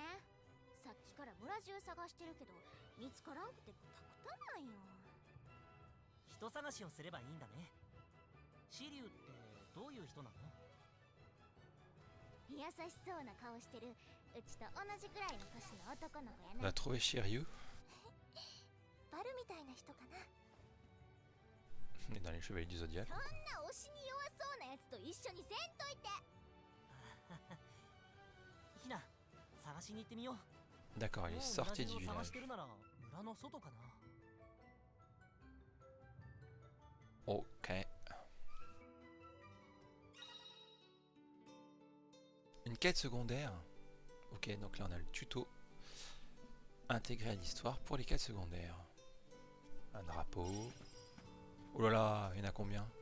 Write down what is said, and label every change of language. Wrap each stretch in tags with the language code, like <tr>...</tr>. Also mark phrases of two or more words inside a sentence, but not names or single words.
<ja>さっきから村中探してるけど見つからんくてクタクタなんよ。人探しをすればいいんだね。シリュウってどういう人なの？優しそうな顔してるうちと同じくらいの年の男の子や</ja> <fr>On</fr> <ja>な。</ja> <fr>a trouvé Shiryu.</fr> <ja>バルみたいな人かな。</ja> <fr>On est dans les chevaliers du Zodiac.</fr> <ja>そんな推しに弱そうなやつと一緒にせんといて。ヒナ、探しに行ってみよう。</ja> <fr>D'accord, il est sorti du</fr> <ja>もう村中を探</ja> <fr>village.</fr> <ja>してるなら村の外かな。</ja> <fr>Ok. Une quête secondaire. Ok, donc là on a le tuto intégré à l'histoire pour les quêtes secondaires. Un drapeau. Oh là là, il y en a combien?</fr>